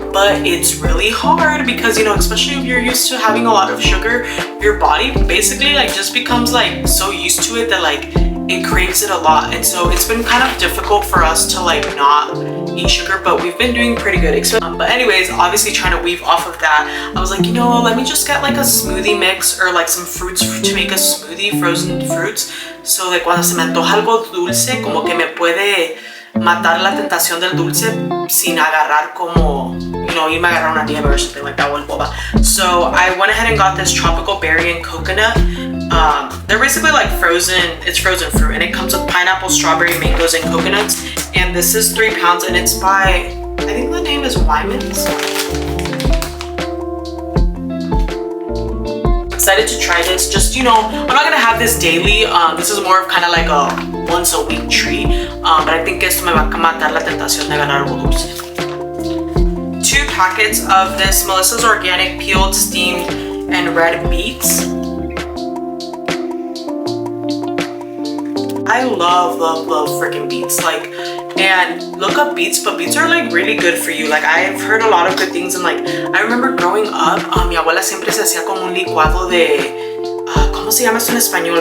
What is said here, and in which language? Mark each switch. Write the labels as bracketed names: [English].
[English] But it's really hard because, you know, especially if you're used to having a lot of sugar, your body basically like just becomes like so used to it that like it craves it a lot. And so it's been kind of difficult for us to like not eat sugar, but we've been doing pretty good. But anyways, obviously trying to weave off of that, I was like, you know, let me just get like a smoothie mix or like some fruits to make a smoothie, frozen fruits. So like [Spanish] cuando se me antoja algo dulce, como que me puede matar la tentación del dulce sin agarrar como, [English] you know, [Spanish] irme a agarrar una nieve [English] or something like that, one boba. So I went ahead and got this tropical berry and coconut. They're basically like it's frozen fruit, and it comes with pineapple, strawberry, mangoes, and coconuts. And this is 3 pounds, and it's by, I think the name is Wyman's. Excited to try this. Just, you know, I'm not gonna have this daily. This is more of kind of like a once a week treat. But I think [Spanish] esto me va a matar la tentación de agarrar algo dulce. [English] 2 packets of this Melissa's Organic peeled, steamed, and red beets. I love freaking beets, like, and look up beets, but beets are like really good for you. Like, I've heard a lot of good things, and like I remember growing up, [Spanish] mi abuela siempre se hacía como un licuado de ¿cómo se llama esto en español?